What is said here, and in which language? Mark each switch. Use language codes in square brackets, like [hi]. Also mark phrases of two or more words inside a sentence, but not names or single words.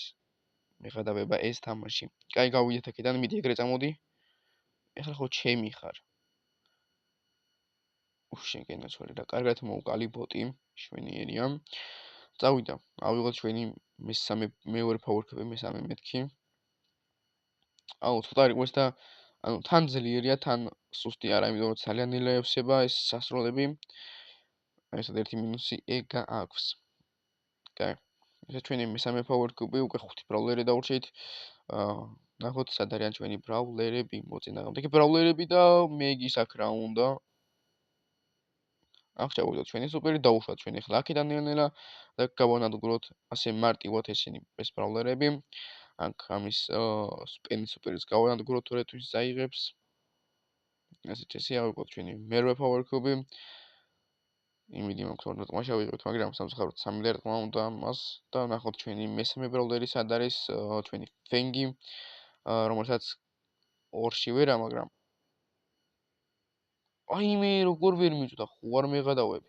[ka] მეღადავება ეს თამაში. კაი, გავიდეთ აქედან, მიდი ეგრე წამოდი. ეხლა ხო ჩემი ხარ. შენ გენაცვალე რა, კარგად მოვკალი ბოტი, შვენიერია. წავიდა, ავიღოთ ჩვენი მეორე power-up-ი, მესამე მეთქი. აუ, ცოტა არის და ანუ თან ძლიერია, თან სუსტი არა, იმიტომ რომ ძალიან ნელაევსება ეს სასროლები. ესეთ ერთი მინუსი ეგა აქვს. კაი. ეს ჩვენი მესამე power-up-ი, უკვე 5 ბრაულერი დავურჩით. ნახოთ სად არიან ჩვენი ბრაულერები, მოწინააღმდეგე ბრაულერები და მეგის აქ რა უნდა. აქ ჩავიდოთ ჩვენი სუპერი, დაუშვათ ჩვენი ახლა აქედან ნელ-ნელა და გავანადგუროთ ასე მარტივად ესენი ეს ბრაულერები. აქ ამის სუპერის გავანადგუროთ თორე თუ წაიღებს. ასეთ ესე ავიღოთ ჩვენი მერვე power-up-ი. იმედი მაქვს რომ დათმაშა ვიღებთ, მაგრამ სამწუხაროდ 3 ლერტმა უნდა მას და ნახოთ ჩვენი მესამე ბრაულერი სად არის, ჩვენი ფენგი, რომელსაც 2-ში ვერა, მაგრამ აი მე როგორ ვერ მიწვდა, ხო არ მეღადავები.